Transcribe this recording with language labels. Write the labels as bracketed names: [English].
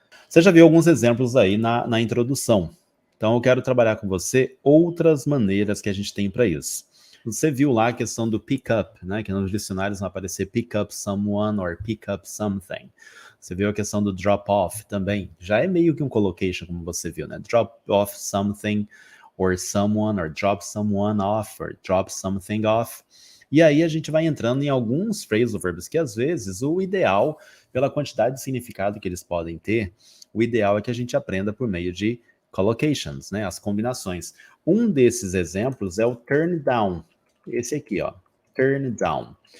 [Portuguese] Você já viu alguns exemplos aí na introdução. Então eu quero trabalhar com você outras maneiras que a gente tem para isso. Você viu lá a questão do [English] pick up, né? Que nos dicionários vai aparecer pick up someone or pick up something. [Portuguese] Você viu a questão do drop off também. Já é meio que um collocation, como você viu, né? [English] Drop off something or someone, or drop someone off, or drop something off. [Portuguese] E aí a gente vai entrando em alguns phrasal verbs que às vezes o ideal, pela quantidade de significado que eles podem ter, o ideal é que a gente aprenda por meio de collocations, né? As combinações. Um desses exemplos é o turn down. Esse aqui, ó. Turn down.